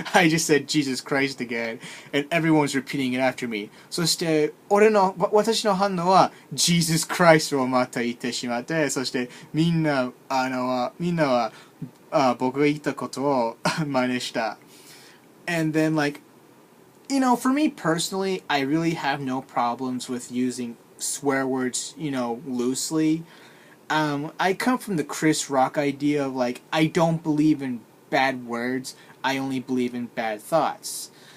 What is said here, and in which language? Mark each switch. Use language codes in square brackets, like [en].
[en] I just said Jesus Christ again, and everyone's repeating it after me. [ja] そして私の反応は Jesus Christ をまた言ってしまって、そしてみんなは僕が言ったことを真似した。 [en] And then for me personally, I really have no problems with using swear words, loosely. I come from the Chris Rock idea of I don't believe in bad words, I only believe in bad thoughts.